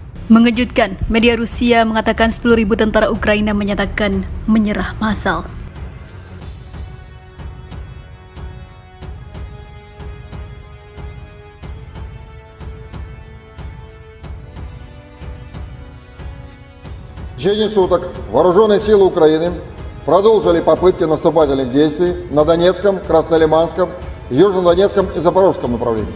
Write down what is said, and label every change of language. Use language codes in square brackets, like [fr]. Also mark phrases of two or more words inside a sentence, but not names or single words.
[id] Mengejutkan, media Rusia mengatakan 10.000 tentara Ukraina menyatakan menyerah massal. [ru] В течение суток вооруженные силы Украины продолжили попытки наступательных действий на Донецком, Краснолиманском, Южнодонецком и Запорожском направлении.